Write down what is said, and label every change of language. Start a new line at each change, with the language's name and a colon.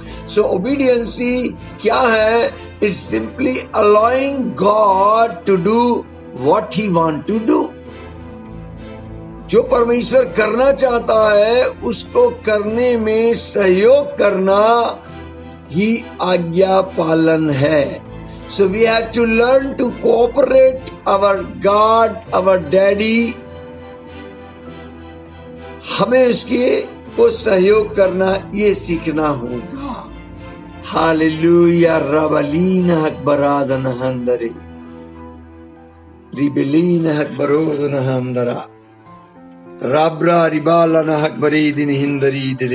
English: So obedience क्या है? It's simply allowing God to do what he want to do.
Hindi: जो परमेश्वर करना चाहता है उसको करने में सहयोग करना ही आज्ञा पालन है।
English: So we have to learn to cooperate our God, our Daddy.
Hindi: हमें उसके को सहयोग करना ये सीखना होगा। हालेलुया। रबलीन हकबरादन हंदरे रिबलीन हकबरोदन हंदरा राब्रा रिबालन हकबरीदिन हिंदरी दिले।